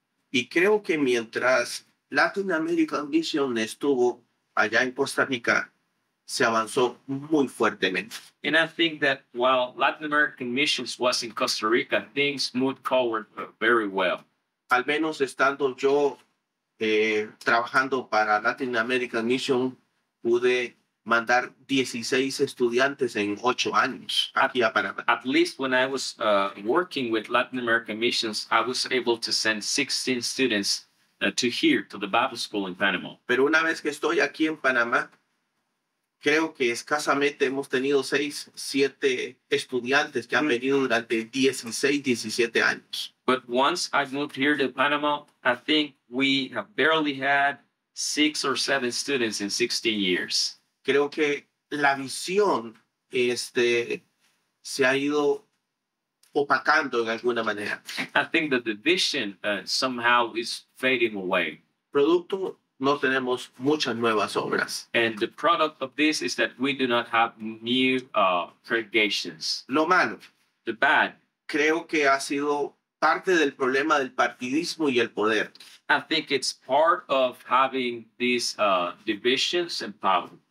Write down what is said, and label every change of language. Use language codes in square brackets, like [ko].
[es] Y creo que mientras Latin American Mission estuvo allá en Costa Rica, se avanzó muy fuertemente. [en] And I think that while Latin American Missions was in Costa Rica, things moved forward very well. [es] Al menos estando yo trabajando para Latin American Mission, pude mandar 16 estudiantes en 8 años aquí a Panamá. [en] At least when I was working with Latin American Missions, I was able to send 16 students to here, to the Bible school in Panama. [es] Pero una vez que estoy aquí en Panamá, creo que escasamente hemos tenido 6, 7 estudiantes que han venido durante 16, 17 años. [en] But once I moved here to Panama, I think we have barely had 6 or 7 students in 16 years. [es] Creo que la visión se ha ido opacando en alguna manera. [en] I think that the vision somehow is fading away. [es] Producto, no tenemos muchas nuevas obras. [en] And the product of this is that we do not have new congregations. [es] Lo malo, [en] The bad, [es] creo que ha sido parte del problema del partidismo y el poder. [en] I think it's part of having these divisions and power.